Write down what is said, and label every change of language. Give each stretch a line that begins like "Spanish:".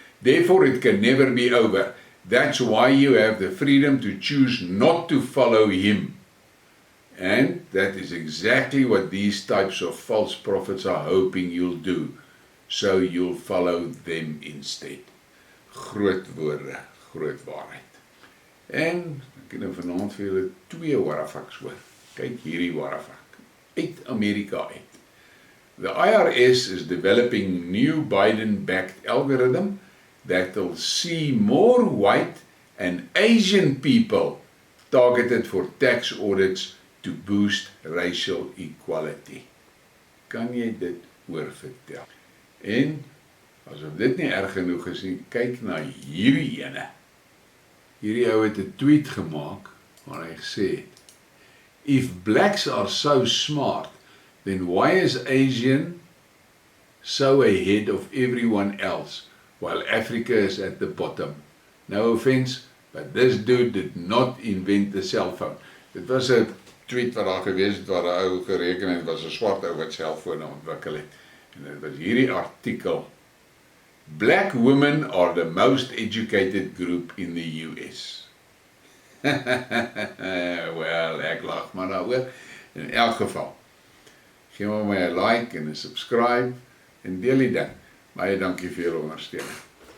English: Therefore, it can never be over. That's why you have the freedom to choose not to follow him. And that is exactly what these types of false prophets are hoping you'll do. So you'll follow them instead.
Afrikaans: Groot woorde, groot waarheid. En ek het nou vanaand vir julle 2 warafaks hoor. Kyk hierdie warafak. Uit Amerika uit.
English: The IRS is developing new Biden-backed algorithm that'll see more white and Asian people targeted for tax audits to boost racial equality.
Afrikaans: Kan jy dit oorvertel? En, asof dit nie erg genoeg is nie, kyk na hierdie ene. Hierdie ou het 'n tweet gemaak, waar hy gesê het,
English: if blacks are so smart, then why is Asian so ahead of everyone else, while Africa is at the bottom? No offense, but this dude did not invent the cell phone.
Afrikaans: Dit was 'n tweet wat daar gewees het, waar 'n ou gereken het, was 'n swart ou wat selfone ontwikkel het. En dit was hierdie artikel,
English: Black women are the most educated group in the US.
Afrikaans: Wel, ek lag maar daaroor. In elk geval, gee my 'n like en 'n subscribe en deel die ding. Baie dankie vir julle ondersteuning.